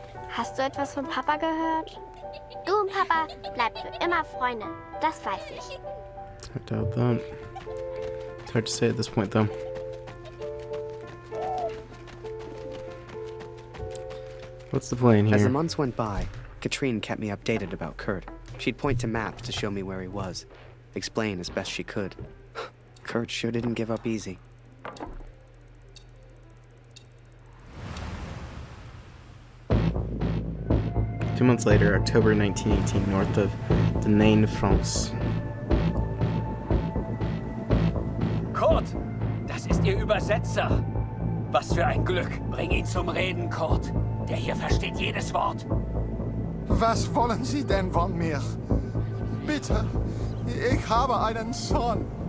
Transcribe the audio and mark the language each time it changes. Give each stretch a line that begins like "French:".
German: Hast du etwas von Papa gehört? Du und Papa bleibt für immer Freunde, das weiß ich.
English: I doubt that. It's hard to say at this point, though. What's the plan here? As the months went by, Katrine kept me updated about Kurt. She'd point to maps to show me where he was, explain as best she could. Kurt sure didn't give up easy. Two months later, October 1918, north of Nigh, France.
German: Kurt, das ist Ihr Übersetzer. Was für ein Glück. Bring ihn zum Reden, Kurt. Der hier versteht jedes Wort. Was wollen Sie denn von mir? Bitte, ich habe einen Sohn.